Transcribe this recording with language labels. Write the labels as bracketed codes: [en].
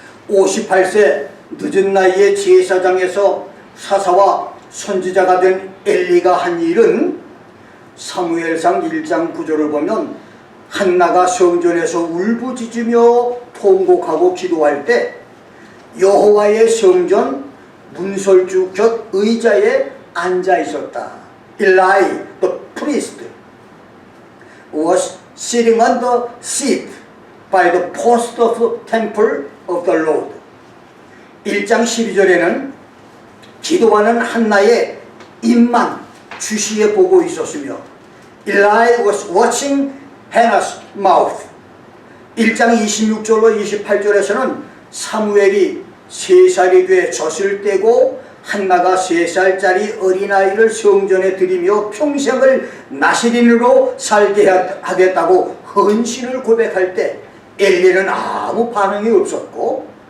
[ko] 58세 늦은 나이에 제사장에서 사사와 선지자가 된 엘리가 한 일은 사무엘상 1장 9절을 보면 한나가 성전에서 울부짖으며 통곡하고 기도할 때 여호와의 성전 문설주 곁 의자에 앉아 있었다. [en] Eli, the priest, was sitting on the seat by the post of the temple of the Lord. [ko] 1장 12절에는 기도하는 한나의 입만 주시해 보고 있었으며 [en] Eli was watching Hannah's mouth. [ko] 1장 26절로 28절에서는 사무엘이 3살이 돼 젖을 떼고 한나가 3살짜리 어린아이를 성전에 들이며 평생을 나실인으로 살게 하겠다고 헌신을 고백할 때 엘리는 아무 반응이 없었고